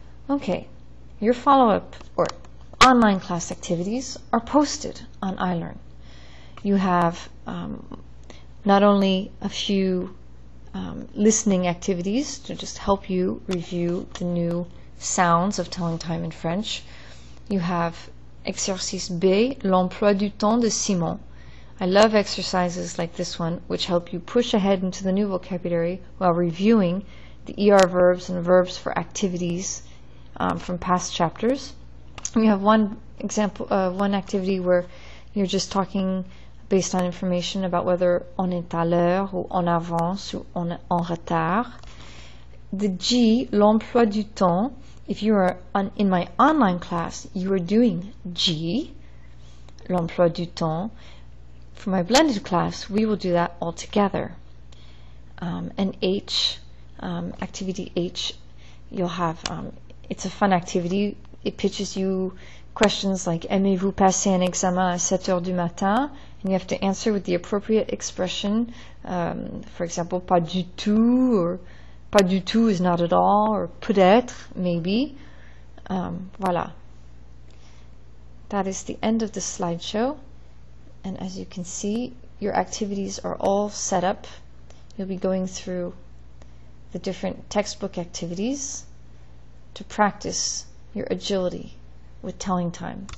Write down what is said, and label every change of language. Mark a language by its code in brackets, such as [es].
[en] Okay, your follow-up or online class activities are posted on iLearn. You have not only a few listening activities to just help you review the new sounds of telling time in French. You have [fr] exercice B, l'emploi du temps de Simon. [en] I love exercises like this one, which help you push ahead into the new vocabulary while reviewing the ER verbs and verbs for activities from past chapters. And you have one example, one activity where you're just talking based on information about whether [fr] on est à l'heure ou en avance ou en retard. [en] The G, [fr] l'emploi du temps. [en] If you are in my online class, you are doing G, l'emploi du temps. For my blended class, we will do that all together. And H, activity H, you'll have, it's a fun activity. It pitches you questions like, [fr] aimez-vous passer un examen à 7 heures du matin? [en] And you have to answer with the appropriate expression. For example, [fr] pas du tout, [en] or pas du tout is not at all, or [fr] peut-être, [en] maybe. [fr] Voilà. [en] That is the end of the slideshow. And as you can see, your activities are all set up. You'll be going through the different textbook activities to practice your agility with telling time.